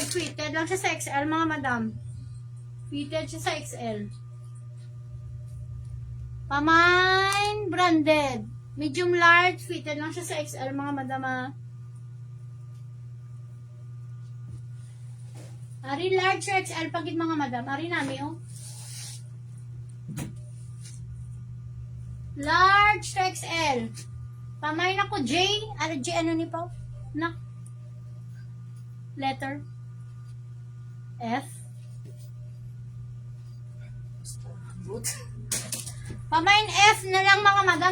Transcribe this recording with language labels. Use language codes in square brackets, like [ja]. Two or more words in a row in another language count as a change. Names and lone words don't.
[hil] Fitted lang siya sa XL mga madam. Fitted siya sa XL. Pamain branded. [en] Medium large. [hil] Fitted lang siya sa XL mga madam. Ari [en] large or XL [hil] pagid mga madam. Ari nami oh. [en] Large to XL. [hil] Pamain ako J. Ano J? Ano ni po? Na. [en] Letter. F. [hil] Pamain F na lang mga madam.